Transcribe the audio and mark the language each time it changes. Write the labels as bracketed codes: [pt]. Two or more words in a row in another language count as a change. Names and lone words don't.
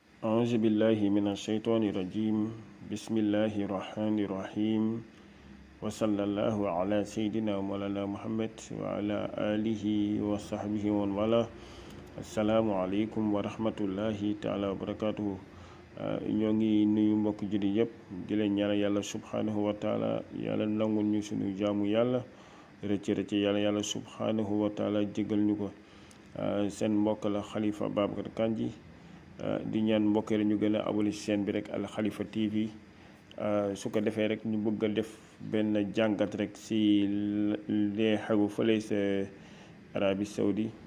[ar] أعوذ بالله من الشيطان الرجيم بسم الله الرحمن الرحيم وصلى الله على سيدنا مولانا محمد وعلى آله وصحبه ومن والاه السلام عليكم ورحمة الله تعالى وبركاته [wo] ñoo ngi nuyu mbokk jullit yépp di leen ñaanal yàlla [ar] سبحانه وتعالى [wo] yàlla nangul ñu sunu jaamu yàlla rëcc yàlla [ar] سبحانه وتعالى [wo] jégal ñu ko seen mbokk la Khalifa Babacar Kandji di ñaan mbokk yi ñu gën a abonné chaîne bi rek Al Khalifa TV su ko defee rek ñu bëgg a def benn jàngat rek si lee xew fële sa Arabie Saoudi